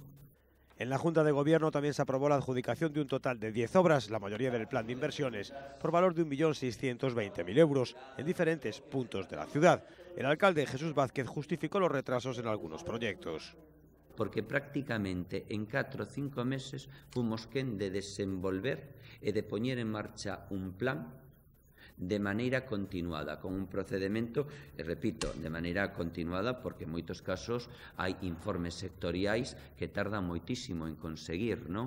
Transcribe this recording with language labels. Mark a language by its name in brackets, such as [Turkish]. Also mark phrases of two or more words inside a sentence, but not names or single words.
[Spanish] En la Junta de Gobierno también se aprobó la adjudicación de un total de 10 obras, la mayoría del plan de inversiones, por valor de 1.620.000 euros en diferentes puntos de la ciudad. El alcalde Jesús Vázquez justificó los retrasos en algunos proyectos. [Galician] Porque prácticamente en 4 o 5 meses fomos quen de desenvolver e de poñer en marcha un plan de maneira continuada, con un procedimento, e repito, de maneira continuada, porque en moitos casos hai informes sectoriais que tardan moitísimo en conseguir, non?